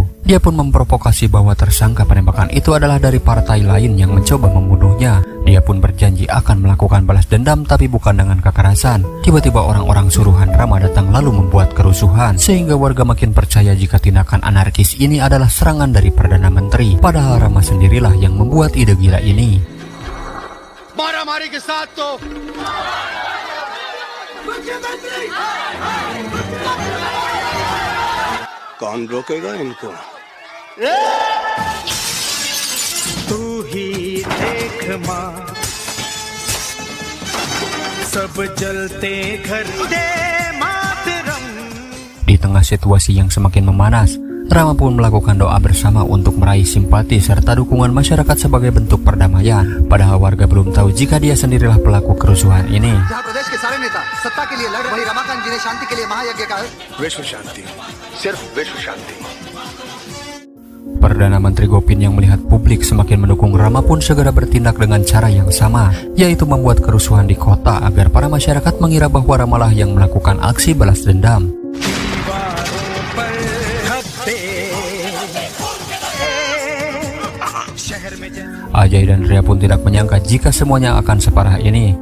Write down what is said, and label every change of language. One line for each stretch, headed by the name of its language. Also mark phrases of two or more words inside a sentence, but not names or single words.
Indonesian: Dia pun memprovokasi bahwa tersangka penembakan itu adalah dari partai lain yang mencoba membunuhnya. Dia pun berjanji akan melakukan balas dendam tapi bukan dengan kekerasan. Tiba-tiba orang-orang suruhan Rama datang lalu membuat kerusuhan, sehingga warga makin percaya jika tindakan anarkis ini adalah serangan dari Perdana Menteri. Padahal Rama sendirilah yang membuat ide gila ini.
Hindi: मारामारी के साथ तो कौन रोकेगा इनको? तू ही देख माँ सब जलते घर दे मातरम.
Indonesian: Di tengah situasi yang semakin memanas, Rama pun melakukan doa bersama untuk meraih simpati serta dukungan masyarakat sebagai bentuk perdamaian. Padahal warga belum tahu jika dia sendirilah pelaku kerusuhan ini.
Hindi: जहाँ प्रदेश के सारे नेता सत्ता के लिए लड़ रहे रमाकांत जी ने शांति के लिए महायज्ञ का विश्व शांति, सिर्फ विश्व शांति।
Indonesian: Perdana Menteri Gopin yang melihat publik semakin mendukung Rama pun segera bertindak dengan cara yang sama, yaitu membuat kerusuhan di kota agar para masyarakat mengira bahwa Ramalah yang melakukan aksi balas dendam. Ajay dan Ria pun tidak menyangka jika semuanya akan separah ini.